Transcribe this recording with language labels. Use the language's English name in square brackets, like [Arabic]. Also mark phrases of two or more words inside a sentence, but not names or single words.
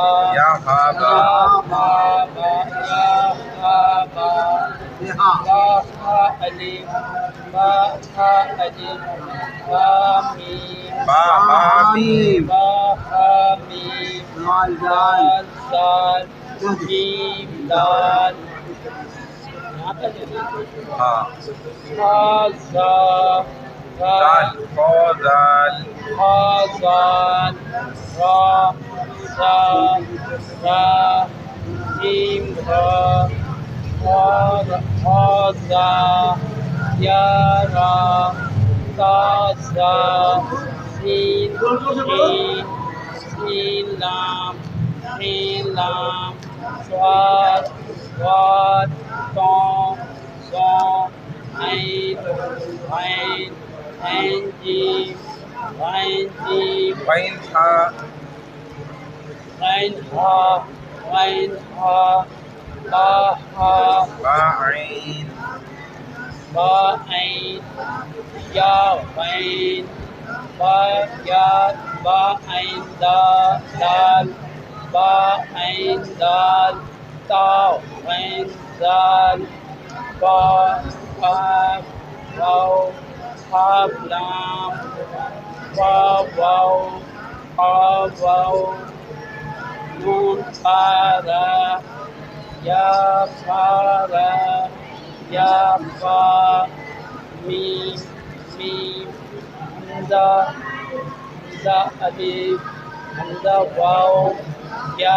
[Urdu] یا ہا با با با یا ہا با با ہا الف با ہا الف با میم با ہا میم با ہا میم دال دال میم دال ہاں ہا زا دال کو دال ہا زال را زا را جیم را ہا زا یا را تا زا سین شین سین لام صاد صاد طا ظا عین عین عین جیم غین ہا غین ہا با ہا با عین با عین یا غین با یا با عین دال با عین دال تا غین دال با قاف واو قاف لام واو واو قاف واو نون پارا یا پارا یا پا میم میم حمزہ حمزہ الف حمزہ واو یا